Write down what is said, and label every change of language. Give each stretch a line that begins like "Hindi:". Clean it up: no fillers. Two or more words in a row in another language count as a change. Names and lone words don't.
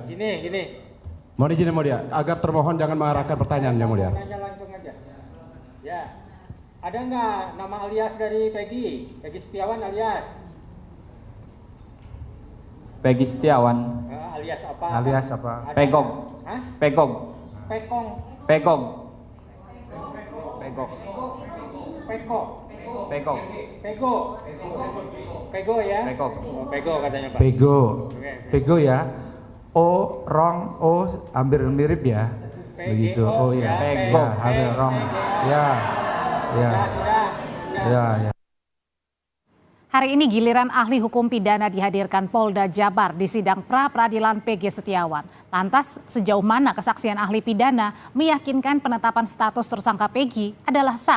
Indonesian: Gini. Mohon izin yang mulia, agar termohon jangan mengarahkan pertanyaan yang mulia. Tanya langsung aja. Ya. Ada nggak nama alias dari Peggy? Peggy Setiawan alias? Peggy Setiawan. Alias apa? Alias apa? Pegok. Hah? Pegok. Pekong. Pegok. Pegok. Peko. Pegok. Pego. Pego ya? Pegok. Oh, Pego katanya Pak. Pego. Oke. Pego ya. O, Rong, O hampir mirip ya. Begitu. Oh ya. Pego. Ya, hampir Rong. Ya. Ya. Ya. Hari ini giliran ahli hukum pidana dihadirkan Polda Jabar di sidang pra-peradilan Peggy Setiawan. Lantas sejauh mana kesaksian ahli pidana meyakinkan penetapan status tersangka Peggy adalah sah?